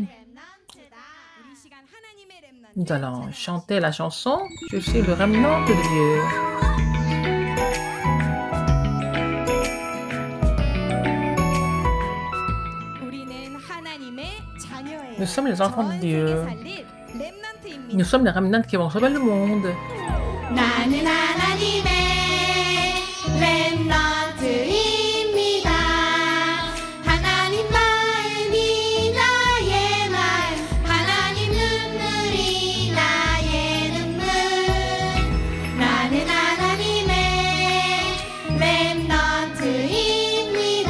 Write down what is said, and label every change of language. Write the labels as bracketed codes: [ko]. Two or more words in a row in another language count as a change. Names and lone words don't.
[fr] Nous allons chanter la chanson Je suis le remnant de Dieu. Nous sommes les enfants de Dieu. Nous sommes les remnants qui vont sauver le monde. [ko] 나는 하나님의 렘넌트입니다. 하나님 마음이 나의 마음, 하나님 눈물이 나의 눈물. 나는 하나님의 렘넌트입니다.